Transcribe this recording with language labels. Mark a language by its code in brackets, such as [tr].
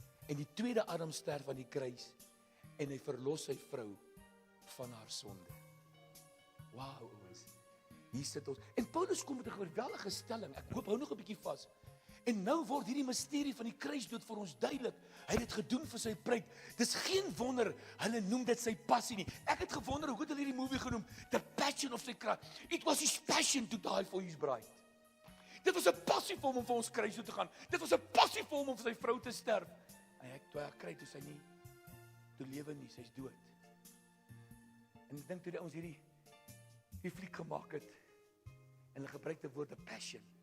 [af] En die tweede Adam sterf aan die kruis en hy verlos sy vrou van haar sonde. Wow, ouens. Hier sit ons. En Paulus kom met 'n geweldige stelling. Ek hoop hou nog 'n bietjie vas. En nou word hierdie misterie van die kruisdood vir ons duidelik. Hy het dit gedoen vir sy bruid. Dis geen wonder hulle noem dit sy passie nie. Ek het gewonder hoe het hulle hierdie movie genoem? [en] The Passion of the Christ. It was his passion to die for his bride. [af] Dit was 'n passie vir hom om vir ons kruis toe te gaan. Dit was 'n passie vir hom om vir sy vrou te sterf. En hy toe hy kry toe sy nie toe lewe nie, sy's dood. En ek dink toe ons hierdie fliek gemaak het en hulle gebruik die woord 'n passion.